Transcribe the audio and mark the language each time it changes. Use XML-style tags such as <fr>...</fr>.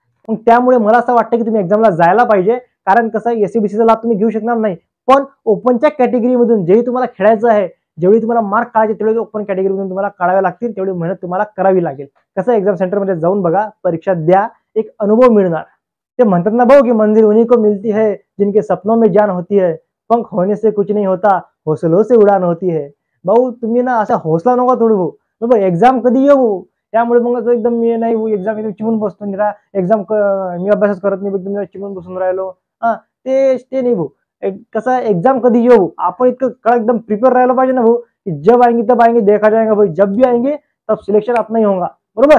<mr>मग त्यामुळे मला असं वाटतं की तुम्ही एक्झामला जायला पाहिजे, कारण कसं SC-BCचा लाभ तुम्ही घेऊ शकणार नाही, पण ओपनच्या कॅटेगरीमधून जेही तुम्हाला खेळायचं आहे, जेवढी तुम्हाला मार्क काढायचे तेवढे ओपन कॅटेगरीमधून तुम्हाला काढावे लागतील, तेवढी मेहनत तुम्हाला करावी लागेल. कसं एक्झाम सेंटरमध्ये जाऊन बघा, परीक्षा द्या, एक अनुभव मिळणार. ते म्हणतात ना भाऊ की</mr> <hi>मंजिल उन्हीं को मिलती है जिनके सपनों में जान होती है, पंख होने से कुछ नहीं होता, हौसलों से उड़ान होती है.</hi> <mr>भाऊ तुम्ही ना असा हौसला नका तोडू भाऊ, बरोबर. एक्झाम कधी येऊ त्यामुळे मग एकदम मी नाही एक्झाम एकदम चिमून बसतो, निरा एक्झाम मी अभ्यासच करत नाही, एकदम चिमून बसून राहिलो, ते नाही भाऊ. कसं एक्झाम कधी येऊ आपण इतकं एकदम प्रिपेअर राहायला पाहिजे ना भाऊ, की</mr> <hi>जब आएंगे तब आएंगे देखा जाएगा भाई, जब भी आएंगे तब सिलेक्शन अपना ही होगा, बरोबर.</hi>